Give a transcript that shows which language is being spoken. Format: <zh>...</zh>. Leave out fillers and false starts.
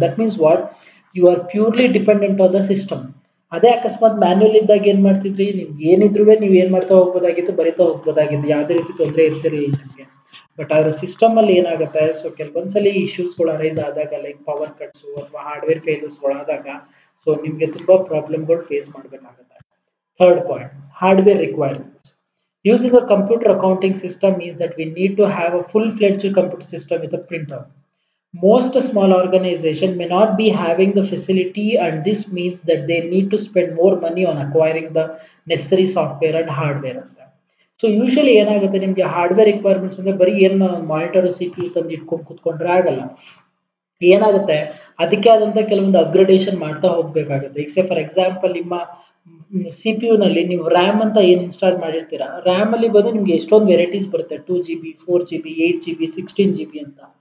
<en>That means what, you are purely dependent on the system.</en> <kn>ಅದೇ ಅಕಸ್ಮಾತ್ manual ಇದ್ದಾಗ ಏನ್ ಮಾಡ್ತಿದ್ರಿ, ನಿಮ್ಗೆ ಏನಿದ್ರು ನೀವು ಏನ್ ಮಾಡ್ತಾ ಹೋಗ್ಬೋದಾಗಿತ್ತು, ಬರಿತಾ ಹೋಗ್ಬೋದಾಗಿತ್ತು, ಯಾವುದೇ ರೀತಿ ತೊಂದರೆ ಇರ್ತಿರ್ಲಿಲ್ಲ ನಿಮಗೆ. ಬಟ್ ಆದ್ರೆ ಸಿಸ್ಟಮ್ ಅಲ್ಲಿ ಏನಾಗುತ್ತೆ, ಸೊ ಕೆಲವೊಂದ್ಸಲಿ ಇಶ್ಯೂಸ್ಗಳು ಅರೈಸ್ ಆದಾಗ, ಲೈಕ್ ಪವರ್ ಕಟ್ಸ್ ಅಥವಾ ಹಾರ್ಡ್ವೇರ್ ಫೇಲ್ಯೂರ್ಸ್ಗಳು ಆದಾಗ, ಸೊ ನಿಮ್ಗೆ ತುಂಬಾ ಪ್ರಾಬ್ಲಮ್ಗಳು ಫೇಸ್ ಮಾಡ್ಬೇಕಾಗುತ್ತೆ.</kn> <en>Third point, hardware requirements. Using a computer accounting system means that we need to have a full-fledged computer system with a printer. Most small organization may not be having the facility, and this means that they need to spend more money on acquiring the necessary software and hardware</en> <kn>ಅಂತ. So usually ಏನಾಗುತ್ತೆ ನಿಮಗೆ hardware requirements ಅಂದ್ರೆ ಬರೀ ಏನು monitor C P U ತಂದು ಇಟ್ಕೊಂಡು ಕುತ್ಕೊಂಡ್ರೆ ಆಗಲ್ಲ. ಏನಾಗುತ್ತೆ ಅದಕ್ಕೆ ಆದಂತ ಕೆಲವೊಂದು ಅಪ್ಗ್ರೇಡೇಷನ್ ಮಾಡ್ತಾ ಹೋಗ್ಬೇಕಾಗುತ್ತೆ. ಈಗ ಫಾರ್ ಎಕ್ಸಾಂಪಲ್ ನಿಮ್ಮ ಸಿ ಪಿ ಯುನಲ್ಲಿ ನೀವು ರ್ಯಾಮ್ ಅಂತ ಏನು ಇನ್ಸ್ಟಾಲ್ ಮಾಡಿರ್ತೀರಾ, ರ್ಯಾಮ್ ಅಲ್ಲಿ ಬಂದು ನಿಮ್ಗೆ ಎಷ್ಟೊಂದು ವೆರೈಟೀಸ್ ಬರುತ್ತೆ, 2 GB, 4 GB, 8 GB, 16 GB ಅಂತ.</kn>